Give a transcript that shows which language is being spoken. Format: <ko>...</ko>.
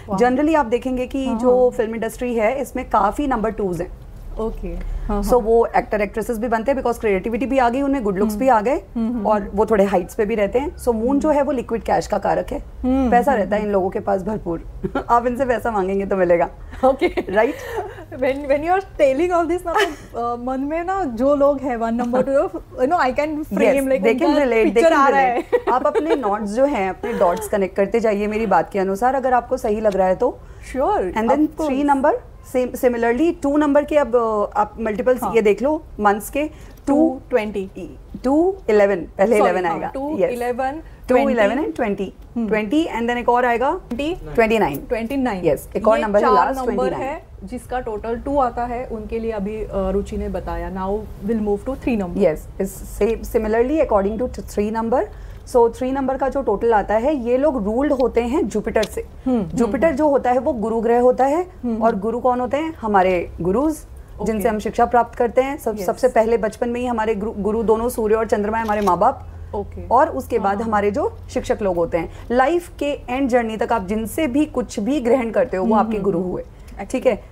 <hi>Generally आप देखेंगे कि जो फिल्म इंडस्ट्री है इसमें काफी नंबर 2s हैं. ओके. सो वो एक्टर एक्ट्रेसेस भी बनते हैं बिकॉज क्रिएटिविटी भी आ गई उनमें, गुड लुक्स भी आ गए और वो थोड़े हाइट्स पे भी रहते हैं. सो मून जो है वो लिक्विड कैश का कारक है. पैसा रहता है इन लोगों के पास भरपूर. आप इनसे पैसा मांगेंगे तो मिलेगा.</hi> <en>Okay, right. when you are telling all this ना,</en> <hi>मन में ना जो लोग हैं</hi> <en>1 number 2, you know, I can frame like they can relate, they can relate.</en> <hi>है. आप अपने नॉट्स जो हैं अपने डॉट्स कनेक्ट करते जाइए मेरी बात के अनुसार, अगर आपको सही लग रहा है तो.</hi> <en>Sure.</en> <hi>And then 3 number similarly 2 number के अब आप मल्टीपल्स ये देख लो मंथ्स के. 220 211 पहले 11 आएगा. 211 211 एंड 20 एंड देन एक और आएगा 29. यस, एक और नंबर है लास्ट 29 है जिसका टोटल 2 आता है. उनके लिए अभी रुचि ने बताया. Now will move to 3 number. Yes, similarly according to 3 number. So 3 number का जो टोटल आता है, ये लोग रूल्ड होते हैं जुपिटर से. जुपिटर जो होता है वो गुरु ग्रह होता है. और गुरु कौन होते हैं? हमारे गुरुज, जिनसे हम शिक्षा प्राप्त करते हैं. सबसे पहले बचपन में ही हमारे गुरु दोनों सूर्य और चंद्रमा हमारे माँ बाप. और उसके बाद हमारे जो शिक्षक लोग होते हैं. लाइफ के एंड जर्नी तक आप जिनसे भी कुछ भी ग्रहण करते हो वो आपके गुरु हुए. ठीक है.</hi>